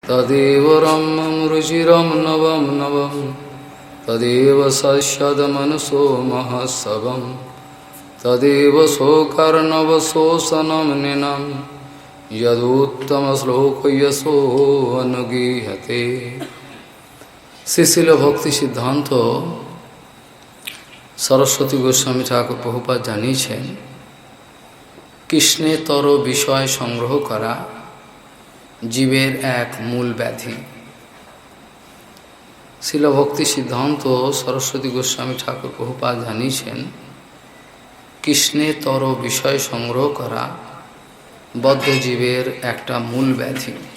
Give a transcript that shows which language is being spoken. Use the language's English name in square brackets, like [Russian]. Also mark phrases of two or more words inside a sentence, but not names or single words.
[Sanskrit] तदेव रम्यं रुचिरं नवं नवं तदेव सस्यदमनसो महत्सवं तदेव शोकर्णवशोषणं निनं यदुत्तमश्लोकयशो अनुगीयते। [Bangla] শ্রীশিল ভক্তি সিদ্ধান্ত সরস্বতী গোস্বামী ঠাকুর প্রভুপাদ জানিয়েছেন, কৃষ্ণেতর বিষয় সংগ্রহ করা জীবের এক মূল ব্যাধি। শিল ভক্তি সিদ্ধান্ত সরস্বতী গোস্বামী ঠাকুর প্রভুপাদ জানিয়েছেন, কৃষ্ণেতর বিষয় সংগ্রহ করা বদ্ধ জীবের একটা মূল ব্যাধি।